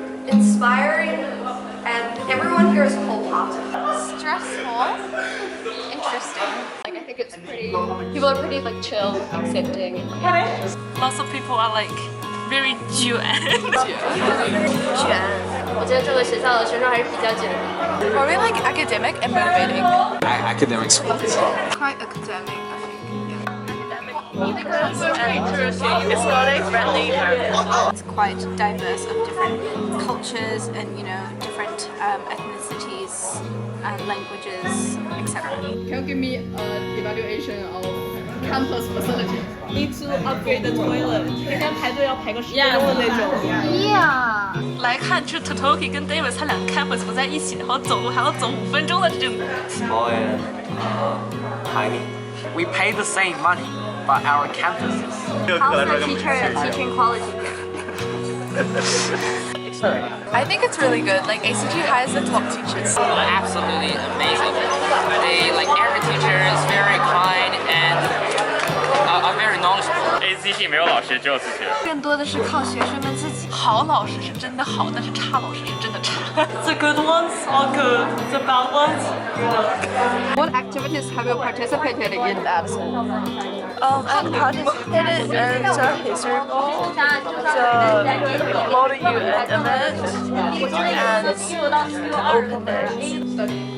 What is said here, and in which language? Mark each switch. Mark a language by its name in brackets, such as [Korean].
[English] Inspiring, and everyone here is wholehearted. Stressful, interesting. Like I think it's pretty. People are pretty like chill, accepting. Lots of people are like very 卷。 [Chinese] 我觉得这个学校的学生还是比较卷的。 [English] Probably like academic and motivating. Academic schools. Quite academic, I think. Because very interesting. It's not a friendly environment. It's quite diverse of different cultures and different ethnicities and languages, etc. Can you give me an evaluation of campus facility. Need to upgrade the toilet. [Chinese] 天天排队要排个10分钟的那种。 [English] Yeah. [Chinese] 来看，这 Totoki 跟 Davis 他两个 campus 不在一起，然后走路还要走5分钟的这种。 [English] Small and tiny. We pay the same money, but our campuses. How's the teacher teaching quality? I think it's really good. Like ACG has the top teachers. Absolutely amazing. They like every teacher is very kind and are very knowledgeable. [Chinese] ACG 没有老师，只有自学。更多的是靠学生们自己。好老师是真的好，但是差老师是真的差。 [English] The good ones are good. The bad ones. What activities have you participated in at school? I participated in the history ball, the model UN event, and open day.